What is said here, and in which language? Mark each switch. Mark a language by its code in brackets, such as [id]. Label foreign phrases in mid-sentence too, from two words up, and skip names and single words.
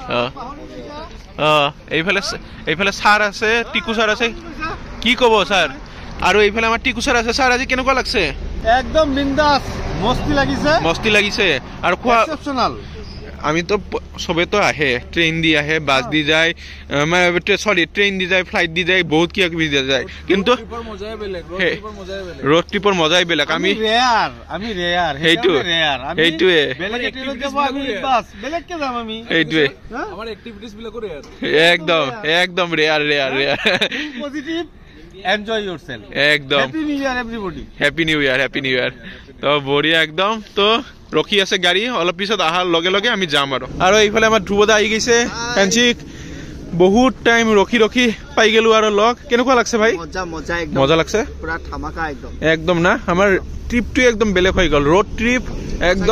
[as] এইফালে ছাৰ আছে টিকু ছাৰ আছে কি কব ছাৰ আৰু এইফালে আমাৰ টিকু ছাৰ আছে ছাৰ আজি কেনেকুৱা লাগছে একদম বিন্দাস মস্তি লাগিছে আৰু খোৱা এক্সেপশনাল আমি তো সবে তো আহে ট্রেন দি আহে বাস দি যায় সরি ট্রেন দি যায় ফ্লাইট দি যায় বহুত কিবা কিবি দিয়া যায় কিন্তু [en] road trip [as] মজাই বেলেগ আমি ৰেয়াৰ সেইটোৱে আমাৰ এক্টিভিটিজ বিলাক ৰেয়াৰ একদম ৰেয়াৰ [en] positive enjoy yourself [as] একদম [en] happy new year [as] তো বঢ়িয়া একদম তো ৰখি আছে গাড়ী অলপ পিছত আহাৰ লগে লগে আমি যাম আৰু এইফালে আমাৰ ধ্ৰুৱদা আহি গৈছে ফেঞ্চিক বহুত টাইম ৰখি পাই গেলো আৰু লগ কেনেকুৱা লাগছে ভাই মজা লাগছে পুৰা ধামাকা একদম না আমাৰ ট্ৰিপটো একদম বেলেগ হৈ গল [en] road trip [as] একদম